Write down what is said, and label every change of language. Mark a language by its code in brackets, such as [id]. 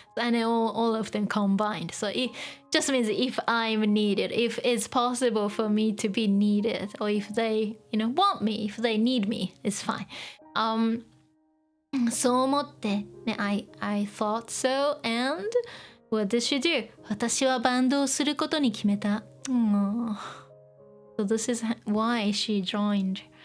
[en] And all of them combined. So it just means if I'm needed, if it's possible for me to be needed, or if they, want me, if they need me, it's fine. [ja] そう思って、 [en] ね、I thought so, and what did she do? [ja] 私はバンドをすることに決めた。 [en] So this is why she joined.